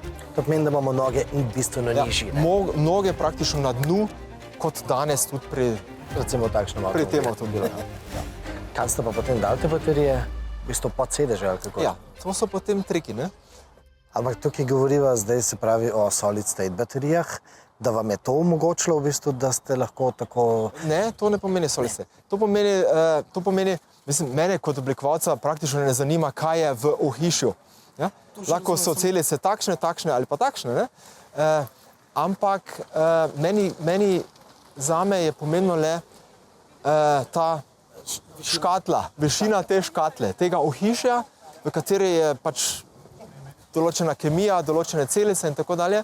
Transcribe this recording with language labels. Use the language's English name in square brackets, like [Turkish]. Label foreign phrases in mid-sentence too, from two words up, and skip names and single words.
[Slovenian] To pomeni, da imamo noge bistveno nižji. Noge praktično na dnu, kot danes tudi pri tem avtomobilu. Ja. Kam ste pa potem dali te baterije? V bistvu pod sedeže ali kako? Ja, to so potem triki, ne? Ampak tukaj govoriva zdaj se pravi o [English] solid state [Slovenian] baterijah, da vam je to omogočilo v bistvu, da ste lahko tako... Ne, to ne pomeni [English] solid state. [Slovenian] To pomeni, mislim, mene kot oblikovalca praktično ne zanima, kaj je v ohišju. Ja? Lahko so celice takšne ali pa takšne, ne? Ampak meni zame je pomembno le ta škatla, višina te škatle, tega ohišja, v kateri je pač določena kemija, določene celice in tako dalje.